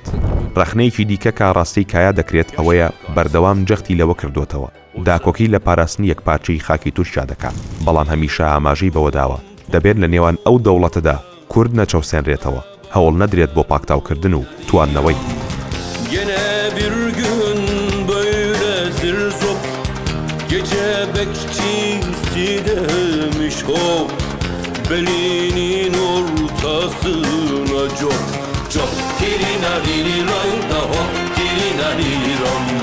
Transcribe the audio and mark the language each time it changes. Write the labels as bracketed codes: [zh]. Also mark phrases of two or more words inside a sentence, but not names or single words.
[ckb] ڕەخنەیەکی دیکە کە ڕاستی کایە دەکرێت ئەوەیە بەردەوام جەختی لەوە کردوتەوە. داکۆکی لە پاراستنی یەک پارچەی خاکی تورکیا دەکات، بەڵام هەمیشە ئاماژەی بەوە داوە دەبێت لە نێوان ئەو دەوڵەتەدا کورد نەچەوسێنرێتەوە، هەوڵ نەدرێت بۆ پاکتاوکردن و تواننەوەی. [tr] Yine bir gün böyle zirzop gece bekçisi demiş hop belinin ortasına cop cop tirina diliran da hop tirina diliran.